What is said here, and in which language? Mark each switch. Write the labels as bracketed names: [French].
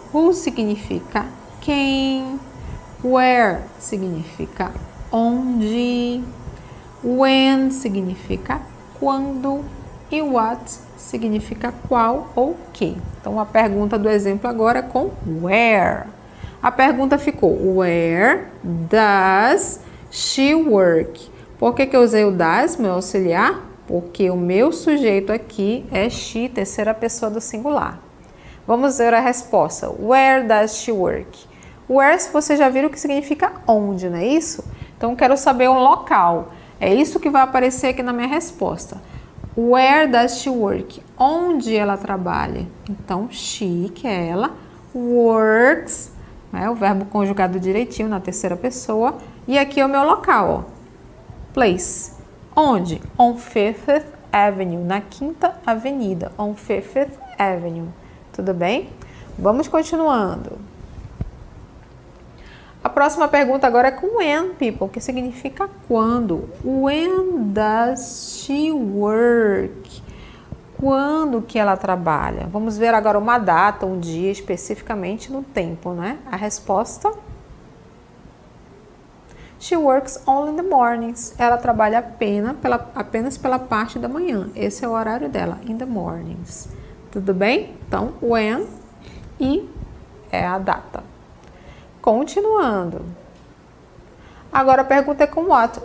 [Portuguese] Who significa quem. Where significa onde. When significa quando. E what significa qual ou que. Então, a pergunta do exemplo agora é com where. A pergunta ficou, [English] where does she work? [Portuguese] Por que eu usei o does, meu auxiliar? Porque o meu sujeito aqui é she, terceira pessoa do singular. Vamos ver a resposta. [English] Where does she work? [Portuguese] Where, se vocês já viram que significa onde, não é isso? Então, quero saber um local. É isso que vai aparecer aqui na minha resposta. [English] Where does she work? [Portuguese] Onde ela trabalha? Então, she, que é ela, works, né, o verbo conjugado direitinho na terceira pessoa. E aqui é o meu local, ó. Place. Onde? [English] On Fifth Avenue, [Portuguese] na Quinta Avenida. [English] On Fifth Avenue. [Portuguese] Tudo bem? Vamos continuando. A próxima pergunta agora é com when, people, que significa quando. [English] When does she work? [Portuguese] Quando que ela trabalha? Vamos ver agora uma data, um dia, especificamente no tempo, né? A resposta? [English] She works only in the mornings. [Portuguese] Ela trabalha apenas pela parte da manhã. Esse é o horário dela, [English] in the mornings. [Portuguese] Tudo bem? Então, when e é a data. Continuando. Agora a pergunta é com what.